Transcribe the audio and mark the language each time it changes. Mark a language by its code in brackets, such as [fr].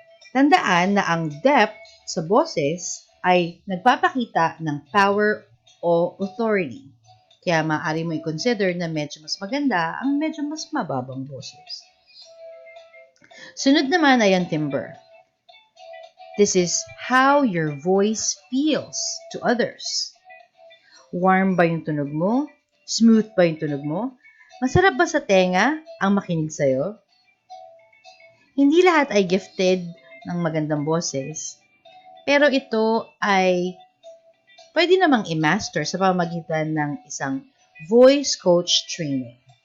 [tl] Tandaan na ang depth sa boses ay nagpapakita ng power o authority. Kaya maaari mo i-consider na medyo mas maganda ang medyo mas mababang boses. Sunod naman ay ang timbre. [en] This is how your voice feels to others. [tl] Warm ba yung tunog mo? Smooth ba yung tunog mo? Masarap ba sa tenga ang makinig sa'yo? Hindi lahat ay gifted ng magandang boses, pero ito ay pwede namang i-master sa pamamagitan ng isang voice coach training.